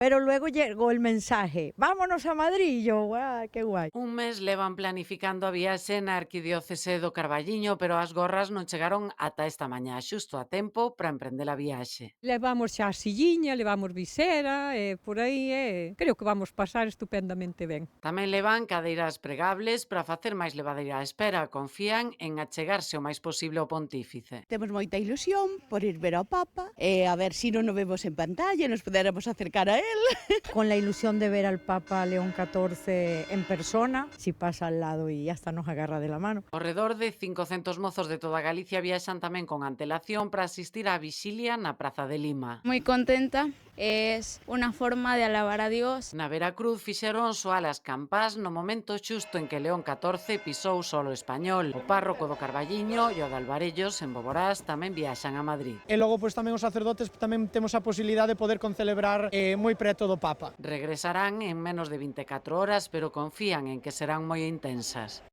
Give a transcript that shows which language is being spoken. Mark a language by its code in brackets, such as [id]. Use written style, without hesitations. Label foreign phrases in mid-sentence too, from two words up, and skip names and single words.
[es] Pero luego llegó el mensaje, vámonos a Madrid, y yo, guau, qué guai. [gl] Un mes levan planificando a viaxe na arquidiócese do Carballiño, pero as gorras non chegaron ata esta mañá, xusto a tempo para emprender a viaxe. Levamos xa a silliña, levamos visera e por aí creo que vamos pasar estupendamente ben. Tamén levan cadeiras pregables para facer máis levadeira a espera. Confían en achegarse o máis posible ao pontífice. Temos moita ilusión por ir ver ao Papa e a ver se non o vemos en pantalla e nos puderamos acercar a él. [es] Con la ilusión de ver al Papa León XIV en persona, si pasa al lado y hasta nos agarra de la mano. [gl] Ao redor de 500 mozos de toda Galicia viaxan tamén con antelación para asistir á vixilia na Praza de Lima. [es] Muy contenta, es una forma de alabar a Dios. [gl] Na Veracruz fixeron soar as campás no momento xusto en que León XIV pisou solo español. O párroco do Carballiño e o de Alvarellos, en Boborás, tamén viaxan a Madrid. E logo pois tamén os sacerdotes tamén temos a posibilidade de poder concelebrar moi preto do Papa. Regresarán en menos de 24 horas, pero confían en que serán moi intensas.